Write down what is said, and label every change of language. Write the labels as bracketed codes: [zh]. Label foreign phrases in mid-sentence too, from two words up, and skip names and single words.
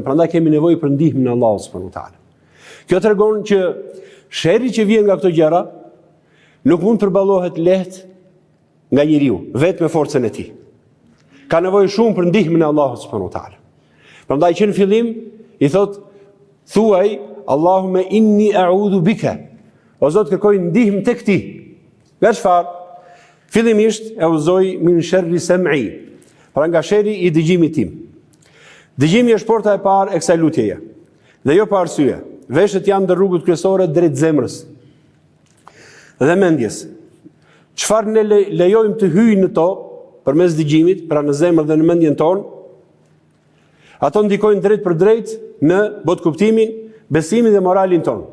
[sq] Prandaj kemi nevojë për ndihmën e Allahut [ar] سبحانه وتعالى. [sq] Kjo tregon që sherri që vjen nga këto gjëra nuk mund të përballohet lehtë nga njeriu, vetëm me forcën e tij. Ka nevojë shumë për ndihmën e Allahut [ar] سبحانه وتعالى. [sq] Prandaj që në fillim i thot, thuaj [ar] اللهم إني أعوذ بك. [sq] O Zot, kërkoj ndihmë tek ti. Nga çfarë? Fillimisht e udhëzoi [ar] من شر سمعي, [sq] pra nga sherri i dëgjimit tim. Dëgjimi është porta e parë e kësaj lutjeje. Dhe jo pa arsye. Veshët janë ndër rrugët kryesore drejt zemrës dhe mendjes. Çfarë ne lejojmë të hyjë në to përmes dëgjimit, pra në zemër dhe në mendjen tonë, ato ndikojnë drejt për drejt në botkuptimin, besimin dhe moralin tonë.